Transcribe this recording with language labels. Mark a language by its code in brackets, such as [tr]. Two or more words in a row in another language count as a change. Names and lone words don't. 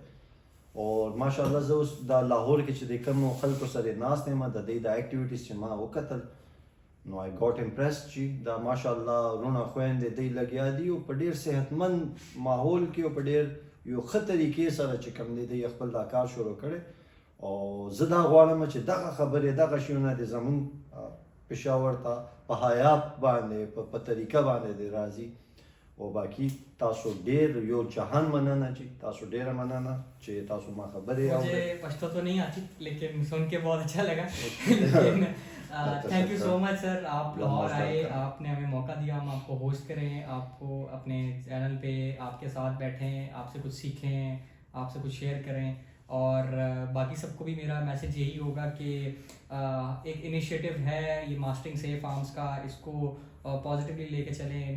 [ps] اور [ar] ماشاء الله [ps] زه اوس دا لاهور کې چې د کومو خلکو سره ناست یم, د دوی دا اکټیویټیز چې ما وکتل نو [en] I got impressed [ps] چې دا [ar] ماشاء الله [ps] وروڼه خویندې دوی لګیا دي او په ډېر صحتمند ماحول کې او په ډېر یو ښه طریقې سره چې کوم دی دوی خپل دا کار شروع کړی. او زه دا غواړم چې دغه خبرې دغه شیونه د زمونږ پېښور ته په حیا باندې په طریقه باندې دی راځي. او باقی تاسو ډېر یو جهان مننه چې تاسو ډېره مننه چې تاسو ما خبرې اورئ. [ur] مجھے پشتو تو نہیں آتی لیکن سن کے بہت اچھا لگا. لیکن [en] thank you so much sir, [ur] آپ لاہور آئے, آپ نے ہمیں موقع دیا ہم آپ کو ہوسٹ کریں, آپ کو اپنے چینل پہ آپ کے ساتھ بیٹھیں, آپ سے کچھ سیکھیں, آپ سے کچھ شیئر کریں. اور باقی سب کو بھی میرا میسیج یہی ہوگا کہ ایک انیشیٹو ہے یہ ماسٹرنگ سیف آرمز کا, اس کو پازیٹیولی لے کے چلیں.